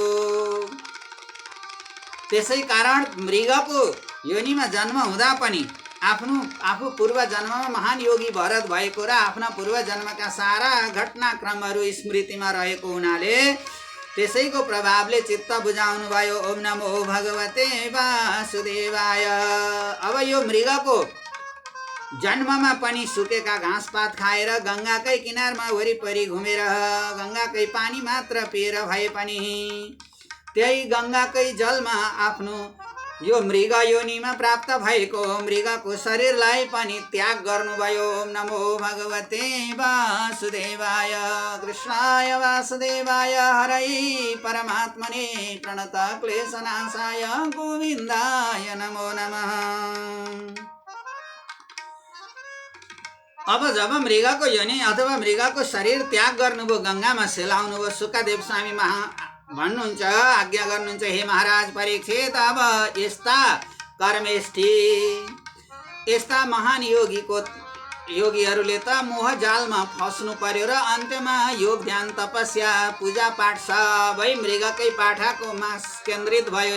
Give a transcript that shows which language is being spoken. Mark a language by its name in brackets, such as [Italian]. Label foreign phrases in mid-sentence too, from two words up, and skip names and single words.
[Nepali] त्यसै कारण मृगको योनिमा जन्म हुँदा पनि आफू पूर्व जन्ममा महान योगी भरत भएको र आफ्ना पूर्व जन्मका सारा घटनाक्रमहरू स्मृतिमा रहेको हुनाले त्यसैको प्रभावले चित्त बुझाउनु भयो। [Sanskrit] ओम नमो भगवते वासुदेवाय। [Nepali] अब यो मृगको जन्ममा पनि सुकेका घाँसपात खाएर गङ्गाकै किनारमा वरिपरि घुमेर गङ्गाकै पानी मात्र पिएर भए पनि त्यही गङ्गाकै जलमा आफ्नो यो मृग योनिमा प्राप्त भएको मृगको शरीरलाई पनि त्याग गर्नुभयो। [Sanskrit] ओम नमो भगवते वासुदेवाय। कृष्णाय वासुदेवाय हरै परमात्मने प्रणत क्लेशनाशाय गोविन्दाय नमो नमः। [Nepali] अब जब मृगको योनि अथवा मृगको शरीर त्याग गर्नुभयो, गङ्गामा सेलाउनुभयो, सुखदेव स्वामी भन्नुहुन्छ, आज्ञा गर्नुहुन्छ, हे महाराज परीक्षित, अब यस्ता कर्मेष्ठी यस्ता महान योगीहरूले त मोह जालमा फस्नु पर्यो र अन्त्यमा योग ध्यान तपस्या पूजा पाठ सबै मृगकै पाठाकोमा केन्द्रित भयो।